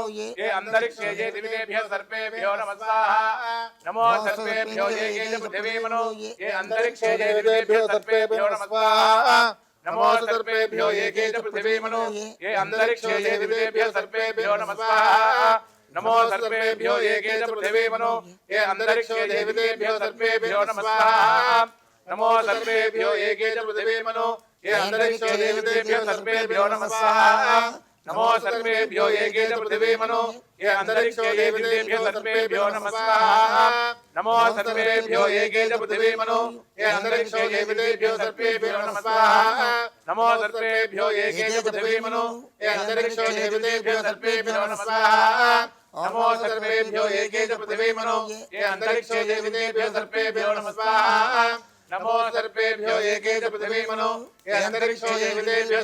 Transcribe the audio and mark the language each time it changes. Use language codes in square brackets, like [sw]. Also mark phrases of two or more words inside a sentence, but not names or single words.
[sa] ఏ అంతరిక్షే ఏ దివితేభ్యః సర్పేభ్యో నమః స్వాహా నమో సర్పేభ్యో ఏ కే చ పృథివీ మనో ఏ అంతరిక్షే ఏ దివితేభ్యః సర్పేభ్యో నమః స్వాహా నమో సర్పేభ్యో ఏ కే చ పృథివీ మనో ఏ అంతరిక్షే ఏ దివితేభ్యః సర్పేభ్యో నమః స్వాహా నమో సర్పేభ్యో ఏ కే చ పృథివీ మనో ఏ అంతరిక్షే ఏ దివితేభ్యః సర్పేభ్యో నమః స్వాహా నమో సర్పేభ్యో ఏ కే చ పృథివీ మనో ఏ అంతరిక్షే ఏ దివితేభ్యః సర్పేభ్యో నమః స్వాహా नमो सर्वेभ्यो एके च पृथिवी मनो ये अंतरिक्षे ये दिव्येभ्यो सर्वेभ्यो नमः स्वाहा नमो सर्वेभ्यो एके च पृथिवी मनो ये अंतरिक्षे ये दिव्येभ्यो सर्वेभ्यो नमः स्वाहा नमो सर्वेभ्यो एके च पृथिवी मनो ये अंतरिक्षे ये दिव्येभ्यो सर्वेभ्यो नमः स्वाहा नमो सर्वेभ्यो एके च पृथिवी मनो ये अंतरिक्षे ये दिव्येभ्यो सर्वेभ्यो नमः स्वाहा नमो सर्वेभ्यो एके च पृथिवी मनो ये अंतरिक्षे ये दिव्येभ्यो